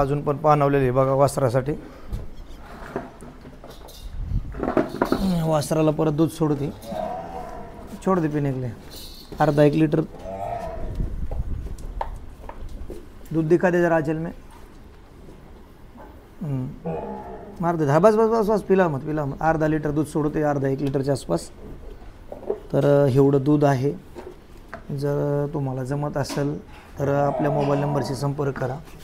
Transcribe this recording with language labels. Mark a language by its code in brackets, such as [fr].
[mr] अजून पण पाणवलेली बघा वासरासाठी. वासराला परत दूध सोडते, [hi] छोड़ दे पीने के लिए. अर्धा 1 लीटर दूध दिखा दे जरा आंचल में. मार दे. बस बस बस बस, पिला मत पिला मत. [mr] अर्धा लीटर दूध सोडते, अर्धा 1 लीटरच्या आसपास. तर एवढं दूध आहे. जर तुम्हाला जमत असेल तर आपल्या मोबाईल नंबरशी संपर्क करा.